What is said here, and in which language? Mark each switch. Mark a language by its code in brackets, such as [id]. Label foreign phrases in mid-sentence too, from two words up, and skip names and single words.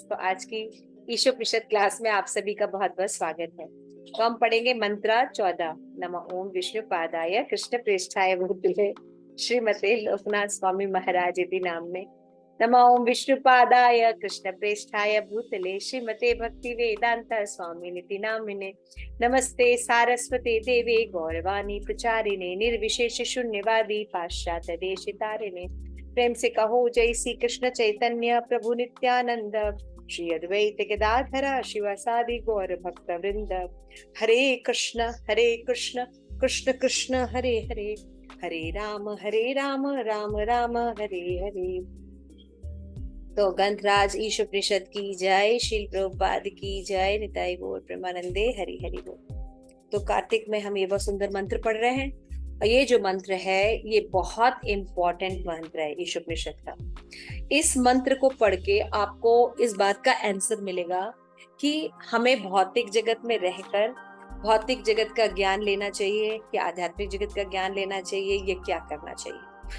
[hi] तो आज की ईशोपनिषद क्लास में आप सभी का बहुत बहुत स्वागत है। तो हम पढ़ेंगे मंत्र 14। [sa] नमः ओम विष्णु पादाय कृष्ण प्रेष्ठाय भूतले श्रीमते लोकनाथ स्वामी महाराज इति नाम में। नमः ओम विष्णु पादाय कृष्ण प्रेष्ठाय भूतले श्रीमते भक्ति वेदांत स्वामी निति नामिने। नमस्ते सारस्वती देवे गौरवाणी प्रचारिणे निर्विशेष शून्यवादी पाश्चात्य देशितारिणे। [hi] प्रेम से कहो जय श्री कृष्ण चैतन्य प्रभु नित्यानंद श्री अद्वैत गदाधर शिवासादि गौर भक्त वृंद। [sa] हरे कृष्ण कृष्ण कृष्ण हरे हरे, हरे राम राम राम हरे हरे। [hi] तो ग्रंथराज ईशोपनिषद की जय, श्रील प्रभुपाद की जय, [bn] নিতাই গৌর প্রেমানন্দে হরি হরি বোল। [hi] तो कार्तिक में हम ये बहुत सुंदर मंत्र पढ़ रहे हैं और ये जो मंत्र है ये बहुत इंपॉर्टेंट मंत्र है ईशोपनिषद का। इस मंत्र को पढ़ के आपको इस बात का आंसर मिलेगा कि हमें भौतिक जगत में रहकर भौतिक जगत का ज्ञान लेना चाहिए कि आध्यात्मिक जगत का ज्ञान लेना चाहिए, ये क्या करना चाहिए।